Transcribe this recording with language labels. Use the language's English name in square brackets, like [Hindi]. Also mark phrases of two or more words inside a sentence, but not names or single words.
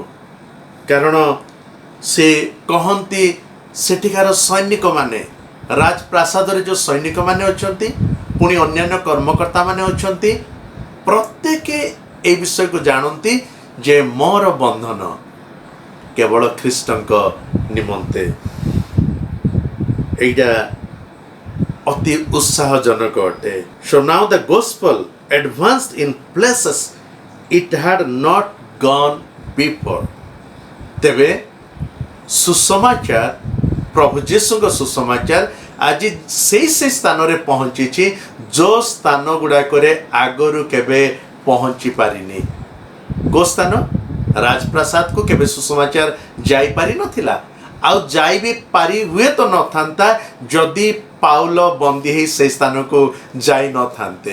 [Odia] କାରଣ ସେ କହନ୍ତି ସେଠିକାର ସୈନିକମାନେ, ରାଜପ୍ରାସାଦରେ ଯେଉଁ ସୈନିକମାନେ ଅଛନ୍ତି, ପୁଣି ଅନ୍ୟାନ୍ୟ କର୍ମକର୍ତ୍ତାମାନେ ଅଛନ୍ତି, ପ୍ରତ୍ୟେକ ଏ ବିଷୟକୁ ଜାଣନ୍ତି ଯେ ମୋର ବନ୍ଧନ କେବଳ ଖ୍ରୀଷ୍ଟଙ୍କ ନିମନ୍ତେ। ଏଇଟା ଅତି ଉତ୍ସାହଜନକ ଅଟେ। [English] So now the gospel advanced in places it had not gone before. [Odia] ତେବେ ସୁସମାଚାର, ପ୍ରଭୁ ଯୀଶୁଙ୍କ ସୁସମାଚାର ଆଜି ସେଇ ସ୍ଥାନରେ ପହଞ୍ଚିଛି ଯେଉଁ ସ୍ଥାନ ଗୁଡ଼ାକରେ ଆଗରୁ କେବେ ପହଞ୍ଚି ପାରିନି। କେଉଁ ସ୍ଥାନ? ରାଜପ୍ରାସାଦକୁ କେବେ ସୁସମାଚାର ଯାଇପାରିନଥିଲା, ଆଉ ଯାଇ ବି ପାରି ହୁଏ ତ ନଥାନ୍ତା ଯଦି ପାଉଲ ବନ୍ଦୀ ହେଇ ସେଇ ସ୍ଥାନକୁ ଯାଇନଥାନ୍ତେ।